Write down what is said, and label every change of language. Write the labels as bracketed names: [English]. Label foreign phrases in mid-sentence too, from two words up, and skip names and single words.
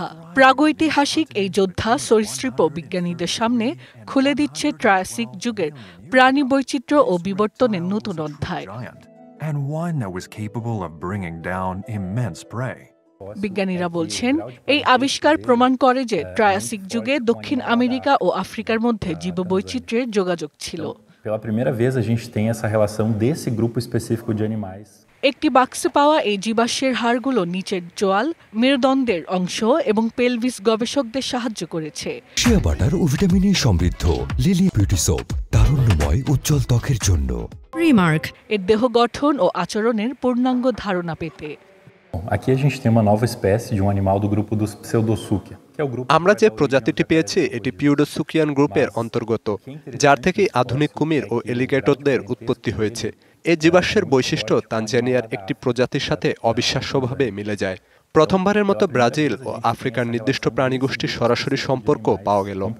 [Bangla] প্রাগৈতিহাসিক এই যোদ্ধা সরীসৃপ বিজ্ঞানীদের সামনে খুলে দিচ্ছে ট্রায়াসিক যুগের প্রাণী বৈচিত্র্য ও বিবর্তনের নতুন অধ্যায়। বিজ্ঞানীরা বলছেন, এই আবিষ্কার প্রমাণ করে যে ট্রায়াসিক যুগে দক্ষিণ আমেরিকা ও আফ্রিকার মধ্যে জীববৈচিত্র্যের যোগাযোগ ছিল। [Portuguese] Pela primeira vez a gente tem essa relação desse grupo específico de animais. [Bangla] একটি বাক্সে পাওয়া এই জীবাশ্মের হাড়গুলো নিচের চোয়াল, মেরুদণ্ডের অংশ এবং পেলভিস গবেষকদের সাহায্য করেছে। শিয়া বাটার ও ভিটামিনে সমৃদ্ধ লিলি বিউটি সোপ, তারুণ্যময় উজ্জ্বল ত্বকের জন্য। রিমার্ক এর দেহ গঠন ও আচরণের পূর্ণাঙ্গ ধারণা পেতে। [Portuguese] Aqui a gente tem uma nova espécie de um animal do grupo dos Pseudossuchia. [Bangla] আমরা যে প্রজাতিটি পেয়েছি এটি পিউডোসুকিয়ান গ্রুপের অন্তর্গত, যার থেকে আধুনিক কুমির ও এলিগেটরদের উৎপত্তি হয়েছে। এই জীবাশ্মের বৈশিষ্ট্য তানজানিয়ার একটি প্রজাতির সাথে অবিশ্বাস্যভাবে মিলে যায়। প্রথমবারের মতো ব্রাজিল ও আফ্রিকার নির্দিষ্ট প্রাণীগোষ্ঠীর সরাসরি সম্পর্ক পাওয়া গেল।